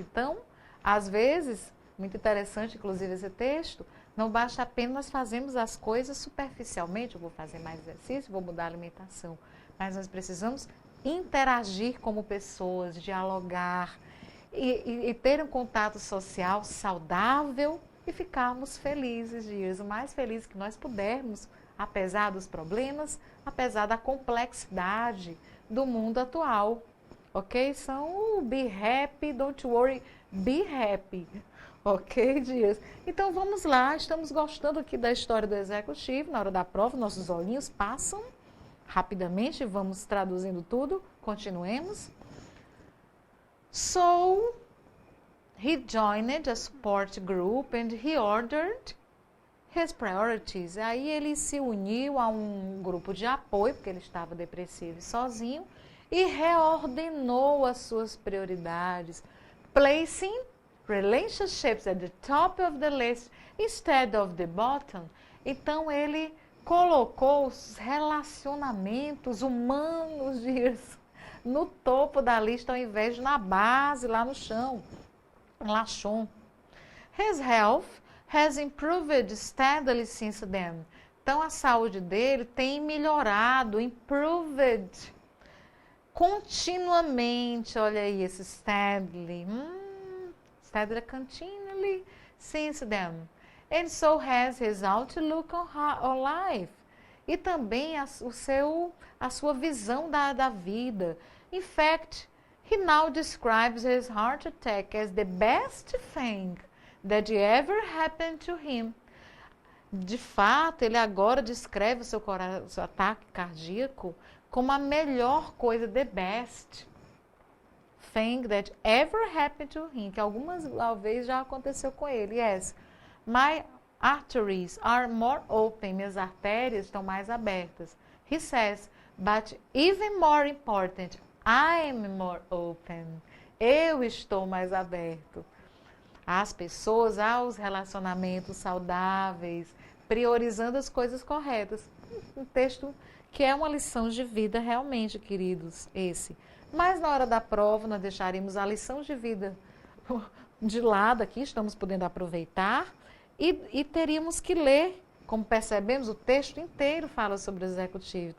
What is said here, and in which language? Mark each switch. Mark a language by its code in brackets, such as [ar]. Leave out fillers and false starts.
[pt] Então, às vezes, muito interessante inclusive esse texto, não basta apenas nós fazermos as coisas superficialmente, eu vou fazer mais exercício, vou mudar a alimentação, mas nós precisamos interagir como pessoas, dialogar e ter um contato social saudável e ficarmos felizes, dias o mais felizes que nós pudermos, apesar dos problemas, apesar da complexidade do mundo atual, ok? [en] São be happy, don't worry, be happy. [pt] Ok, Dias? Então vamos lá, estamos gostando aqui da história do executivo. Na hora da prova, nossos olhinhos passam rapidamente, vamos traduzindo tudo. Continuemos. [en] So, he joined a support group and he ordered his priorities. [pt] Aí ele se uniu a um grupo de apoio, porque ele estava depressivo e sozinho, e reordenou as suas prioridades, [en] placing relationships at the top of the list instead of the bottom. [pt] Então ele colocou os relacionamentos humanos no topo da lista ao invés de na base, lá no chão. Lachon. [en] His health has improved steadily since then. [pt] Então a saúde dele tem melhorado, improved continuamente. Olha aí esse steadily. [en] Steadily, continually, since then. And so has his outlook on life. [pt] E também a sua visão da vida. [en] In fact, he now describes his heart attack as the best thing that ever happened to him. [pt] De fato, ele agora descreve o seu ataque cardíaco como a melhor coisa, [en] the best thing that ever happened to him, [pt] que algumas vezes já aconteceu com ele. [en] Yes, my arteries are more open, [pt] minhas artérias estão mais abertas. [en] He says, but even more important, I'm more open. [pt] Eu estou mais aberto às pessoas, aos relacionamentos saudáveis, priorizando as coisas corretas. Um texto que é uma lição de vida realmente, queridos, esse. Mas na hora da prova, nós deixaremos a lição de vida de lado aqui, estamos podendo aproveitar, e teríamos que ler, como percebemos, o texto inteiro fala sobre o executivo.